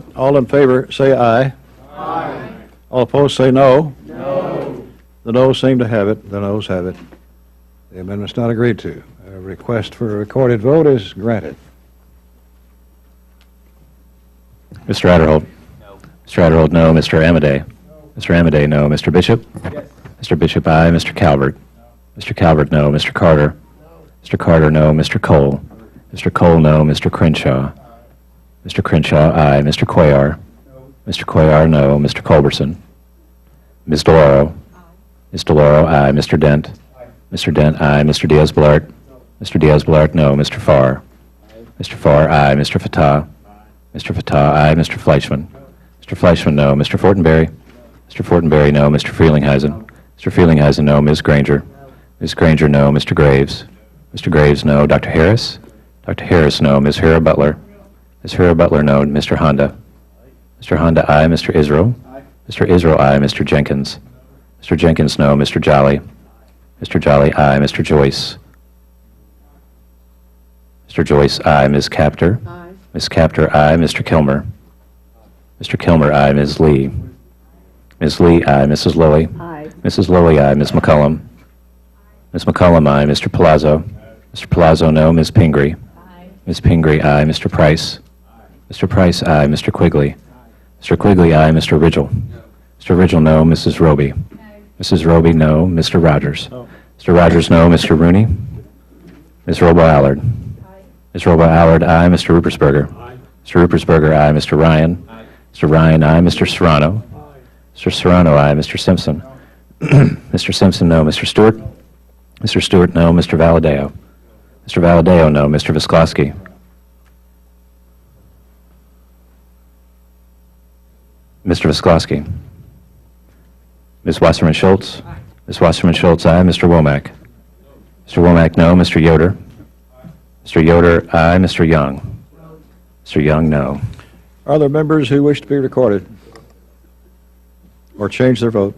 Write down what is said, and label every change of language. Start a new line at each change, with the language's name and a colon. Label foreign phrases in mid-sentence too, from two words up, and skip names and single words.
English: All in favor, say aye. Aye. All opposed, say no. No. The noes seem to have it. The noes have it. The amendment's not agreed to. A request for a recorded vote is granted. Mr. Adderholt? No. Mr. Adderholt, no. Mr. Amedee? No. Mr. Amedee, no. Mr. Bishop? Yes. Mr. Bishop, aye. Mr. Calvert? No. Mr. Calvert, no. Mr. Carter? No. Mr. Carter, no. Mr. Cole? Mr. Cole, no. Mr. Crenshaw? Mr. Crenshaw, aye. Mr. Cuellar? No. Mr. Cuellar, no. Mr. Culberson? Ms. DeLauro? Aye. Ms. DeLauro, aye. Mr. Dent? Aye. Mr. Dent, aye. Mr. Diaz-Balart? No. Mr. Diaz-Balart, no. Mr. Farr? Aye. Mr. Farr, aye. Mr. Fattah? Mr. Fattah, aye. Mr. Fleischman? No. Mr. Fleischman, no. Mr. Fortenberry? No. Mr. Fortenberry, no. Mr. Frelinghuysen? Mr. Frelinghuysen, no. Ms. Granger? No. Ms. Granger, no. Mr. Graves? Mr. Graves, no. Dr. Harris? Dr. Harris, no. Ms. Hera Butler? Ms. Hera Butler, no. Mr. Honda? Mr. Honda, aye. Mr. Israel? Aye. Mr. Israel, aye. Mr. Jenkins? Mr. Jenkins, no. Mr. Jolly? Mr. Jolly, aye. Mr. Joyce? Mr. Joyce, aye. Ms. Capter? Aye. Ms. Capter, aye. Mr. Kilmer? Mr. Kilmer, aye. Ms. Lee? Ms. Lee, aye. Mrs. Lilly? Aye. Mrs. Lilly, aye. Ms. McCollum? Ms. McCollum, aye. Mr. Palazzo? Mr. Palazzo, no. Ms. Pingree? Aye. Ms. Pingree, aye. Mr. Price? Mr. Price, aye. Mr. Quigley? Mr. Quigley, aye. Mr. Ridgel? Mr. Ridgel, no. Mrs. Roby? Mrs. Roby, no. Mr. Rogers? Mr. Rogers, no. Mr. Rooney? Ms. Robo-Allard? Ms. Robo-Allard, aye. Mr. Rupersberger? Mr. Rupersberger, aye. Mr. Ryan? Mr. Ryan, aye. Mr. Serrano? Mr. Serrano, aye. Mr. Simpson? Mr. Simpson, no. Mr. Stewart? Mr. Stewart, no. Mr. Valadeo? Mr. Valadeo, no. Mr. Visklosky? Mr. Visklosky? Ms. Wasserman Schultz? Ms. Wasserman Schultz, aye. Mr. Womack? Mr. Womack, no. Mr. Yoder? Mr. Yoder, aye. Mr. Young? Mr. Young, no. Are there members who wish to be recorded or change their vote?